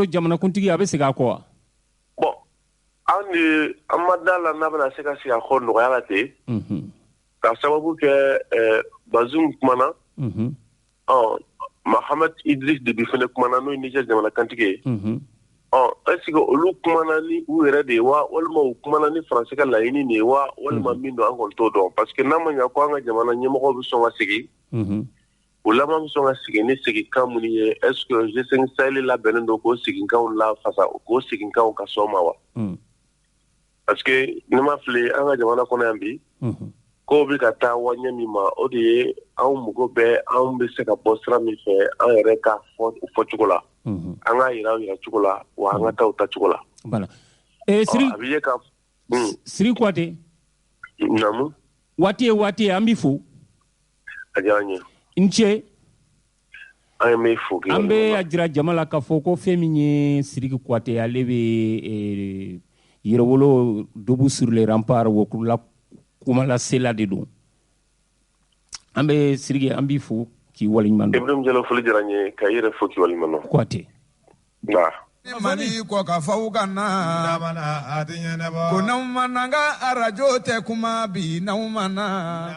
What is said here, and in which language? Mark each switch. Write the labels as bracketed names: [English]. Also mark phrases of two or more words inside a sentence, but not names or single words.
[Bambara] e bolo jamanakuntigi a bɛ segin a kɔ wa bon an ma da la n'a bɛna se ka sigi a kɔ nɔgɔya la ten k'a sababu kɛ Bazoum kumana Mahamat Idriss Déby fɛnɛ kumana n'o ye Niger jamana kantigi ye [French] est-ce que [Bambara] olu kumana ni u yɛrɛ de ye wa walima u kumana ni faransi ka laɲini de ye wa walima min don an kɔni t'o dɔn [French] parce que [Bambara] n'a ma ɲa ko an ka jamana ɲɛmɔgɔw bɛ sɔn ka sigi u laban bɛ sɔn ka sigi ni sigikan minnu ye [French] est-ce que [Bambara] G5 Sahel labɛnnen don k'o sigikanw lafasa k'o sigikanw ka sɔn ma wa [French] parce que [Bambara] ne ma fili an ka jamana kɔnɔ yan bi ko bɛ ka taa waɲɛ min ma o de ye anw mago bɛ anw bɛ se ka bɔ sira min fɛ an yɛrɛ ka fɔ cogo la an ka yira cogo la wa an ka taa ta cogo la. [French] Voilà. Siri Kouyaté. [Bambara] Namu. Waati an b'i fo. A diyara n ye. I ni ce. An bɛ fo. An bɛ a jira jama la k'a fɔ ko fɛn min ye Sidiki Kouyaté ale bɛ Yɛrɛwolo [French] debout sur les remparts [Bambara] Wokurula Kumala Sela de don. An bɛ Sidiki an b'i fo k'i waleɲuman dɔn. Ibrahim Jalo foli diyara n ye ka i yɛrɛ fo k'i waleɲuman dɔn. Kouyaté. Nka. Mali kɔ ka faw ka na ko n'aw ma na n ka arajo tɛ kuma bi n'aw ma na.